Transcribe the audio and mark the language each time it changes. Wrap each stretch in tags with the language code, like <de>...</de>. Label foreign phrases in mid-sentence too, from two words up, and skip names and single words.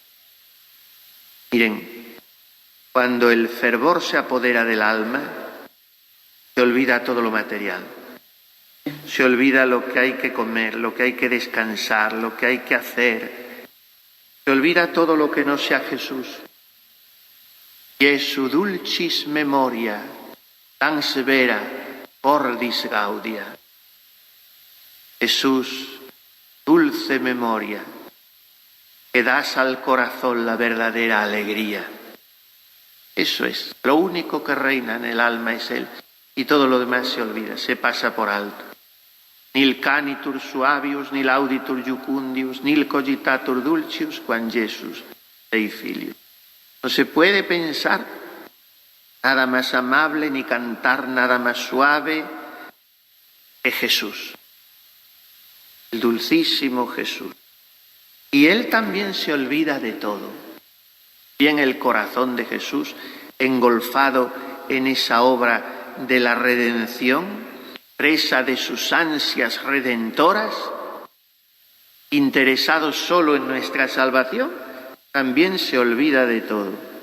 <es>Miren, cuando el fervor se apodera del alma, se olvida todo lo material. Se olvida lo que hay que comer, lo que hay que descansar, lo que hay que hacer. Se olvida todo lo que no sea Jesús.</es> <la>Jesu dulcis memoria, tan severa, cordis gaudia.</la> <es>Jesús, dulce memoria, que das al corazón la verdadera alegría. Eso es, lo único que reina en el alma es Él, y todo lo demás se olvida, se pasa por alto.</es> <la>Nil canitur suavius, nil auditur jucundius, nil cogitatur dulcius, quam Jesus Dei Filius.</la> <es>No se puede pensar nada más amable ni cantar nada más suave que Jesús, el dulcísimo Jesús. Y Él también se olvida de todo. Bien el corazón de Jesús, engolfado en esa obra de la redención, presa de sus ansias redentoras, interesado solo en nuestra salvación, también se olvida de todo.</es>